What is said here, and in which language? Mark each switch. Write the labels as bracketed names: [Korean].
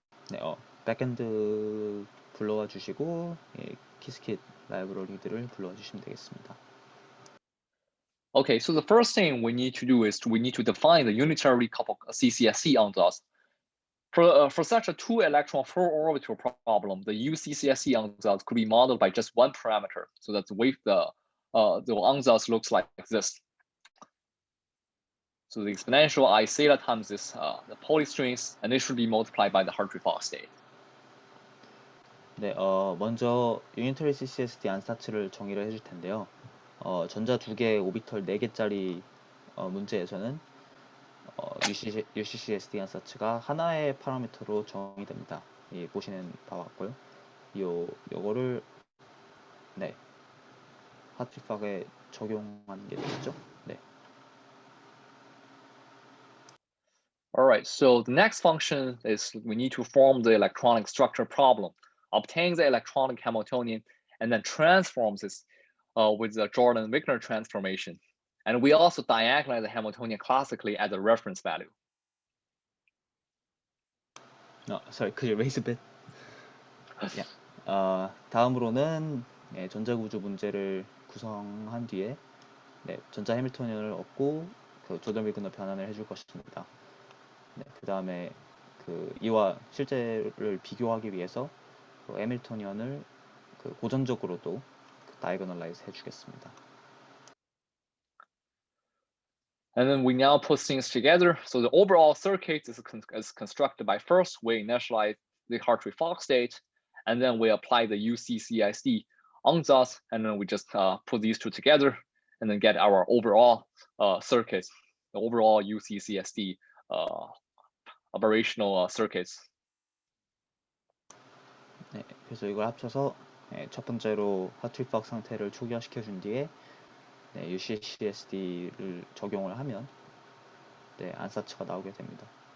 [Korean] 네, 백엔드 불러와 주시고 키스킷 라이브러리들을 불러와 주시면 되겠습니다. [English] Okay, so the first thing we need to do is we need to define the unitary coupled CCSC ansatz. For such a 2-electron 4-orbital problem, the UCCSC ansatz could be modeled by just one parameter, so that the ansatz looks like this. So the exponential I theta times this the polystrings, and it should be multiplied by the Hartree-Fock state. [Korean] 네, 먼저 유니터리 CCSD 안사츠를 정의를 해줄 텐데요. 전자 2개, 오비털 4개짜리 문제에서는 UCCSD 안사츠가 하나의 파라미터로 정의됩니다. 보시는 바와 같고요. 요거를 하트리팍에 적용하는 게 되겠죠. 네. [English] All right, so the next function is we need to form the electronic structure problem, obtain the electronic Hamiltonian, and then transforms this with the Jordan-Wigner transformation. And we also diagonalize the Hamiltonian classically as a reference value. Sorry, could you raise a bit? Yeah. [Korean] 다음으로는 전자구조 문제를 구성한 뒤에 전자 해밀토니언을 얻고 그 조던 위그너 변환을 해줄 것입니다. 네, 그 다음에 그 이와 실제를 비교하기 위해서 그 해밀토니언을 그 고전적으로도 다이거널라이즈 해주겠습니다. [English] And then we now put things together. So the overall circuit is constructed by first we initialize the Hartree-Fock state, and then we apply the UCCSD on those, and then we just put these two together, and then get our overall circuits, the overall UCCSD operational circuits. [Korean] 네, 그래서 이걸 합쳐서 첫 번째로 하트리-팍 상태를 초기화시켜준 뒤에 UCCSD를 적용을 하면 안사츠가 나오게 됩니다.